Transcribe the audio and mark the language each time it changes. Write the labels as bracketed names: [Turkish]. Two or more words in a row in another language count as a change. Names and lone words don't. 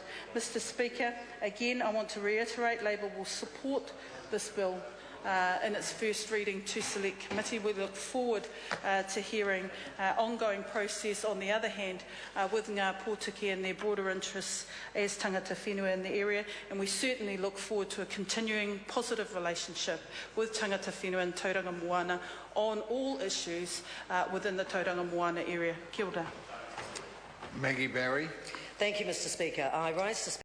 [English] Mr Speaker, again, I want to reiterate Labour will support this bill in its first reading to Select Committee. We look forward to hearing ongoing process, on the other hand, with Ngā Pōtiki and their broader interests as [Māori] tangata whenua [English] in the area, and we certainly look forward to a continuing positive relationship with [Māori] tangata whenua [English] and Tauranga Moana on all issues within the Tauranga Moana area. [Māori] Kia ora. [English] Maggie Barry. Thank you, Mr. Speaker. I rise to speak